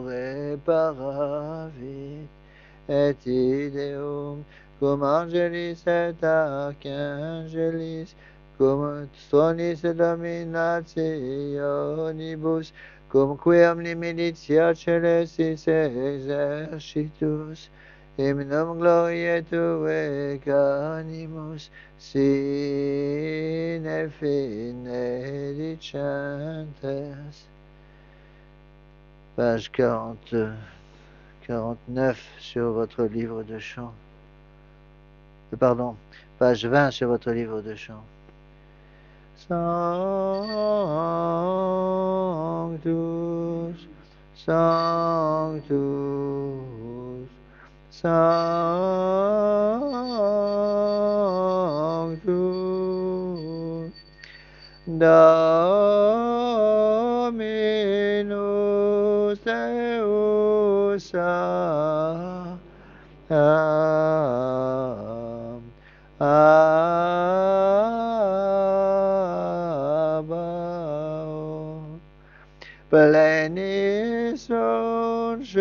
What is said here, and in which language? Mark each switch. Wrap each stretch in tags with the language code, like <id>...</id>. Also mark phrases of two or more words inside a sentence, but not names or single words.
<la>reparavit, et ideum cum angelis et archangelis, cum tronis dominationibus, cum qui omni militia celestis exercitus, hymnum gloriae Tuae animus, sine fine dicentes.</la> <fr>Page 49 sur votre livre de chant. Pardon, page 20 sur votre livre de chant.</fr> <la>Sanctus, Sanctus, Sanctus, Dominus Deus Sabaoth, plenis sunt</la>